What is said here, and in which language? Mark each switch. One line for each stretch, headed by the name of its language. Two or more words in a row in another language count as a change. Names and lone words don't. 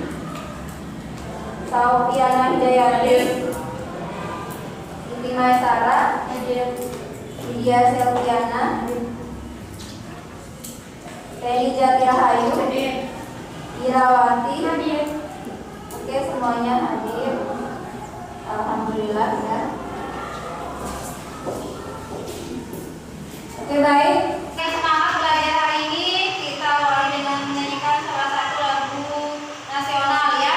Indonesian: Saufiana Hidayati, Siti Maisara, Widya Selviana, Teni Jatirahayu, Irawati. Oke, semuanya hadir. Alhamdulillah ya. Oke, baik. Semangat belajar hari ini. Kita awali dengan menyanyikan salah satu lagu nasional ya.